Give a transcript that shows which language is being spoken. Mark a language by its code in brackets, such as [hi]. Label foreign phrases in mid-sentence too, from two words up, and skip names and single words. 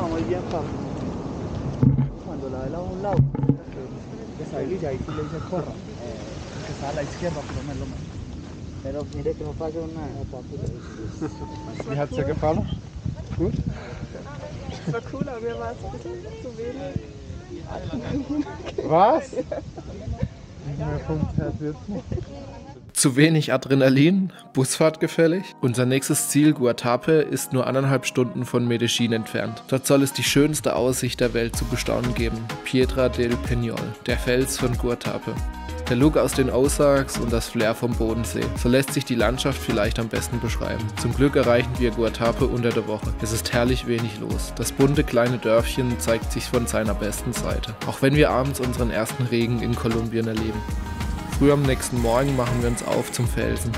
[es] tiempo. Cuando la vela a un lado, que salga y ahí sí le dice corra. Que está a la izquierda, pero no es lo mismo. Pero mire que no pasa nada. [de] Wie hat es dir gefallen? Gut? Es war cool, aber mir war es ein bisschen zu wenig. Was? Mir funktioniert jetzt nicht. Zu wenig Adrenalin, Busfahrt gefällig. Unser nächstes Ziel, Guatape, ist nur 1,5 Stunden von Medellín entfernt. Dort soll es die schönste Aussicht der Welt zu bestaunen geben. Piedra del Peñol, der Fels von Guatape. Der Look aus den Ozarks und das Flair vom Bodensee. So lässt sich die Landschaft vielleicht am besten beschreiben. Zum Glück erreichen wir Guatape unter der Woche. Es ist herrlich wenig los. Das bunte kleine Dörfchen zeigt sich von seiner besten Seite. Auch wenn wir abends unseren ersten Regen in Kolumbien erleben. Früh am nächsten Morgen machen wir uns auf zum Felsen.